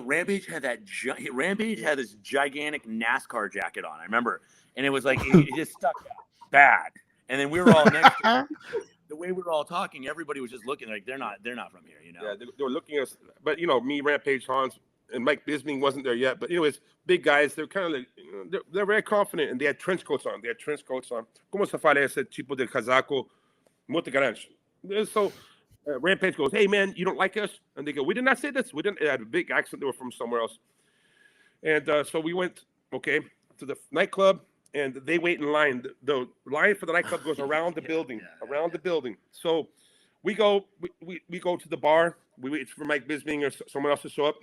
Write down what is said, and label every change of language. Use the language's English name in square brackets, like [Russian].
[English] Rampage had this gigantic NASCAR jacket on. I remember, and it was like it just stuck out bad. And then we were all next to him. The way we were all talking, everybody was just looking like they're not from here, you know. Yeah, they were looking at us, but me, Rampage, Hans, and Mike Bisping wasn't there yet. But anyways, big guys. They're kind of like they're very confident, and they had trench coats on. [Portuguese] Como se fala esse tipo de casaco muito grande? [English] So Rampage goes, "Hey man, you don't like us?" And they go, "We did not say this. We didn't." They had a big accent. They were from somewhere else. And so we went to the nightclub, and they wait in line. The line for the nightclub goes around the building, around the building. So we go to the bar. We wait for Mike Bisping or someone else to show up.